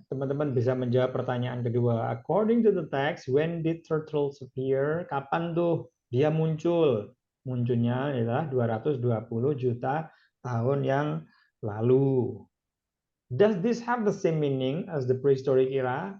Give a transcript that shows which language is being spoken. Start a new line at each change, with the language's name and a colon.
Indonesian: Teman-teman bisa menjawab pertanyaan kedua.
English: According to the text, when did turtles appear?
Indonesian: Kapan tuh dia muncul? Munculnya adalah 220 juta tahun yang lalu.
English: Does this have the same meaning as the prehistoric era?